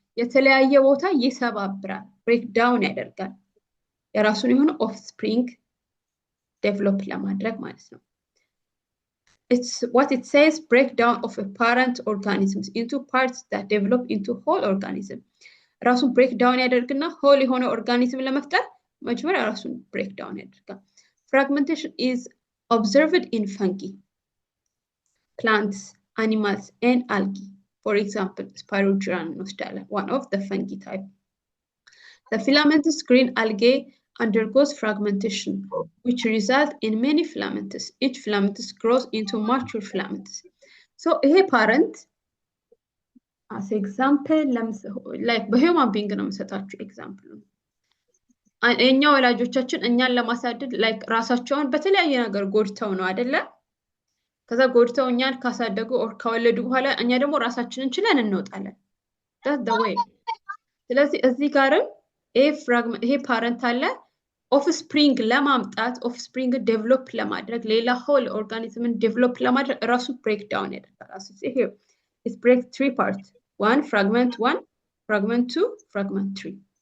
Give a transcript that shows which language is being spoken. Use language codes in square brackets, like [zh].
[am] የተለያየ ቦታ ይሰባብራል፣ ብሬክ ዳውን ያደርጋል። የራሱን የሆነ ኦፍስፕሪንግ ዴቨሎፕ ለማድረግ ማለት ነው። [en] It's what it says, breakdown of a parent organisms into parts that develop into whole organism. [am] ራሱን ብሬክ ዳውን ያደርግና ሆል የሆነ ኦርጋኒዝም ለመፍጠር መጀመሪያ ራሱን ብሬክ ዳውን ያደርጋል። [en] Fragmentation is observed in fungi, plants, animals, and algae. For example, Spirogyra nostala, one of the fungi type. The filamentous green algae undergoes fragmentation, which results in many filaments. Each filamentous grows into mature filaments. So, a parent, as example, like [am] በሂውማን ቢንግ ነው የምሰጣችሁ ኤግዛምፕል። እኛ ወላጆቻችን እኛን ለማሳደግ ላይክ ራሳቸውን በተለያየ ነገር ጎድተው ነው አይደለ? ከዛ ጎድተው እኛን ካሳደጉ ኦር ከወለዱ በኋላ እኛ ደግሞ ራሳችንን ችለን እንወጣለን። [en] that's the way። [am] ስለዚህ እዚህ ጋርም ይሄ ፓረንት አለ ኦፍስፕሪንግ ለማምጣት ኦፍስፕሪንግ ዴቨሎፕ ለማድረግ ሌላ ሆል ኦርጋኒዝምን ዴቨሎፕ ለማድረግ ራሱ ብሬክ ዳውን ያደርጋል። ይሄ [en] is break 3 parts 1 fragment 1 fragment 2 fragment 3